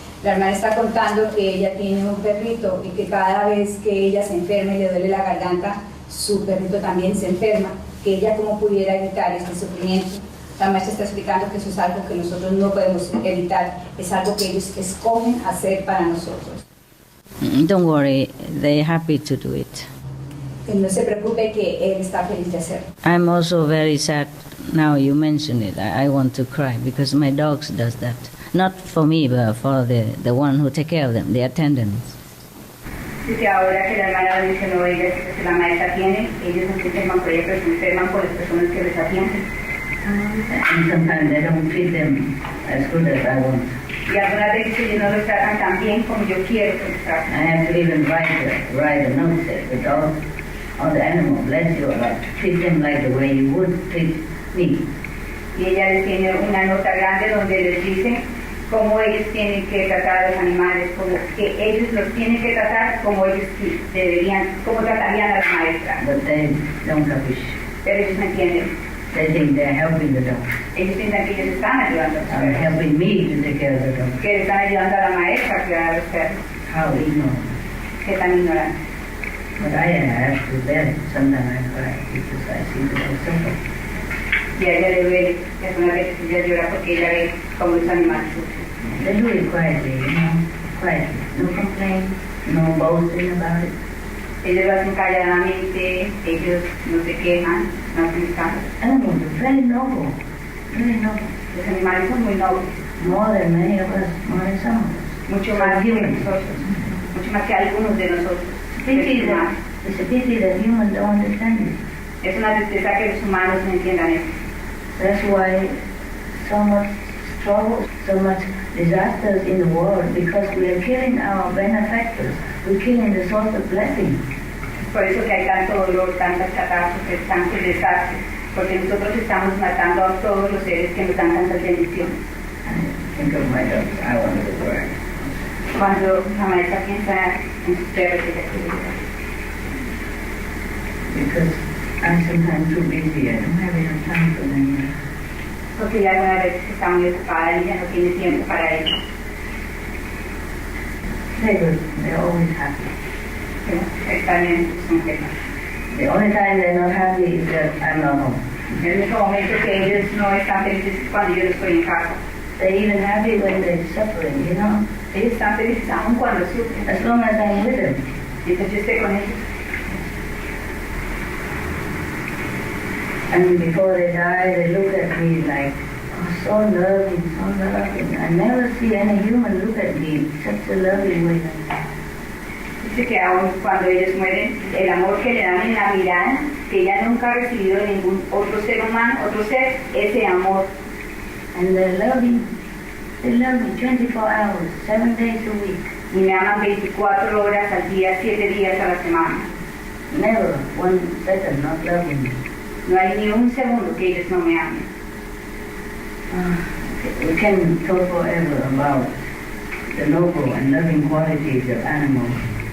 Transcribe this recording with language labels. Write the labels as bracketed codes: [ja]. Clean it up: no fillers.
[es] La hermana está contando que ella tiene un perrito y que cada vez que ella se enferma y le duele la garganta, su perrito también se enferma, que ella cómo pudiera evitar este sufrimiento. La maestra está explicando que eso es algo que nosotros no podemos evitar, es algo que ellos escogen hacer para nosotros. [en] Don't worry, they're happy to do it. [es] Que no se preocupe, que él está feliz de hacerlo. [en] I'm also very sad now you mention it. I want to cry because my dogs does that. Not for me, but for the one who take care of them, the attendants. [es] Dice ahora que la hermana mencionó ella que la maestra tiene, ellos no se enferman por ella, pero se enferman por las personas que les atienden. [en] And sometimes they don't feed them as good as I want. [es] Y algunas veces ellos no los tratan tan bien como yo quiero que los traten. [en] I have to even write a note that the dog or the animal, bless you, treat them like the way you would treat me. [es] Y ella les tiene una nota grande donde les dice cómo ellos tienen que tratar a los animales, como que ellos los tienen que tratar como ellos deberían, como tratarían a la maestra. [en] But they don't capish. [es] Pero ellos no entienden. [en] They think they're helping the dog. [es] Ellos piensan que ellos están ayudando a los perros. [en] Helping me to take care of the dog. [es] Que le están ayudando a la maestra a cuidar a los perros. [en] How ignorant. [es] Que tan ignorantes. [en] But I have to bear it. Sometimes I cry because I see the dog suffer. [es] Y a ella le duele, y algunas veces ella llora porque ella ve cómo los animales sufren. [en] They do it quietly, quietly. No complaint, no boasting about it. [es] Ellos lo hacen calladamente, ellos no se quejan, no hacen escándalos. [en] Animals are very noble, very noble. [es] Los animales son muy nobles. [en] More than many of us, more than some of us. [es] Mucho más que nosotros, mucho más que algunos de nosotros. [en] It's a pity that humans don't understand it. [es] Es una tristeza que los humanos no entiendan eso. [en] That's why so much trouble, so much disasters in the world, because we are killing our benefactors. We're killing the source of blessing. [es] Por eso que hay tanto dolor, tantas catástrofes, tantos desastres, porque nosotros estamos matando a todos los seres que nos dan tantas bendiciones. [en] Think of my dogs, I want to work. [es] Cuando la maestra piensa en sus perros, ella quiere llorar. [en] Because I'm sometimes too busy, I don't have enough time for them. [es] Porque ella algunas veces está muy ocupada y ya no tiene tiempo para ellos. [en] They're good, they're always happy. [es] Están bien, son felices. [en] The only time they're not happy is that I'm not home. [es] El único momento que ellos no están felices es cuando yo no estoy en casa. [en] They're even happy when they're suffering, you know. [es] Ellos están felices aún cuando sufren. [en] As long as I'm with them. [es] Mientras yo esté con ellos. [en] And before they die, they look at me like, oh, so loving, so loving. I never see any human look at me in such a loving way. [es] Dice que aún cuando ellos mueren, el amor que le dan en la mirada, que ella nunca ha recibido de ningún otro ser humano, otro ser, ese amor. [en] And they're loving. They love me 24 hours, 7 days a week. [es] Y me aman 24 horas al día, 7 días a la semana. [en] Never 1 second not loving me. [es] No hay ni un segundo que ellos no me amen. [en] We can talk forever about the noble and loving qualities of animals.